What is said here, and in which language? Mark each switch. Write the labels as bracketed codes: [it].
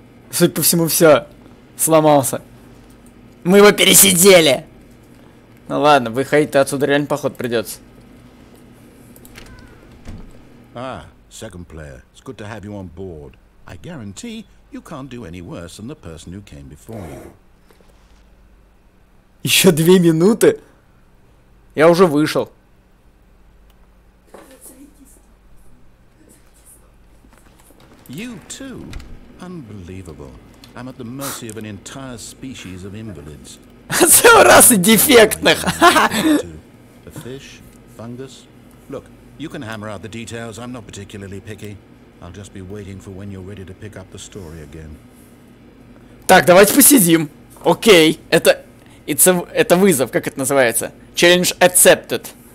[ru] Судя по всему, все. Сломался. Мы его пересидели. Ну ладно, выходить-то отсюда реально поход придется. [en] Ah, second player. It's good to have you on board. I guarantee you can't do any worse than the person who came before you. [ru] Еще 2 минуты. Я уже вышел. [en] You too? Unbelievable. I'm at the mercy of an entire species of invalids. [ru] Целый расы дефектных. [en] A fish, fungus. Look, you can hammer out the details. I'm not particularly picky. I'll just be waiting for when you're ready to pick up the story again. [ru] Так, давайте посидим. Окей. Это вызов, как это называется? [en] Challenge accepted.